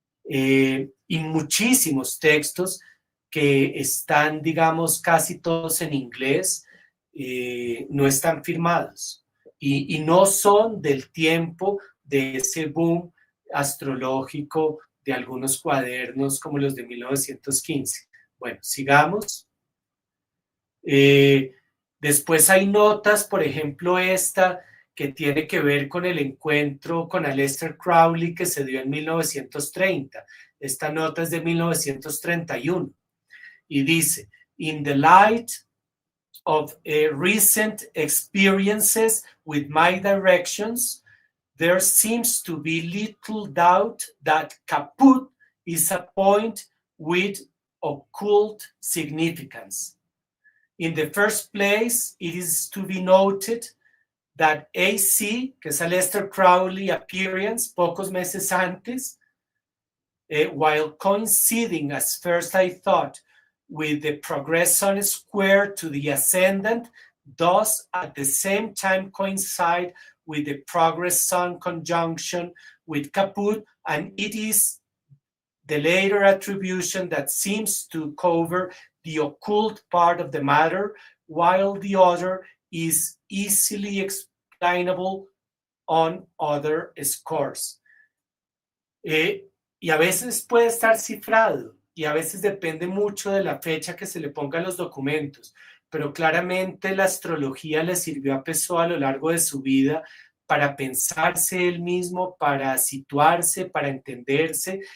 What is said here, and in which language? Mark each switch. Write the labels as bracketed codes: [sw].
[es] Y muchísimos textos que están, digamos, casi todos en inglés, no están firmados y no son del tiempo de ese boom astrológico de algunos cuadernos como los de 1915. Bueno, sigamos. Después hay notas, por ejemplo, esta que tiene que ver con el encuentro con Aleister Crowley que se dio en 1930. Esta nota es de 1931 y dice, [en] in the light of recent experiences with my directions, there seems to be little doubt that Caput is a point with occult significance. In the first place, it is to be noted that AC, [es] que es [en] Aleister Crowley appearance, [es] pocos meses antes, [en] while coinciding as first I thought with the progression square to the ascendant, does at the same time coincide with the progress sun conjunction with Caput, and it is the later attribution that seems to cover the occult part of the matter, while the other is easily explainable on other scores. [es] Y a veces puede estar cifrado y a veces depende mucho de la fecha que se le ponga a los documentos, pero claramente la astrología le sirvió a Pessoa a lo largo de su vida para pensarse él mismo, para situarse, para entenderse.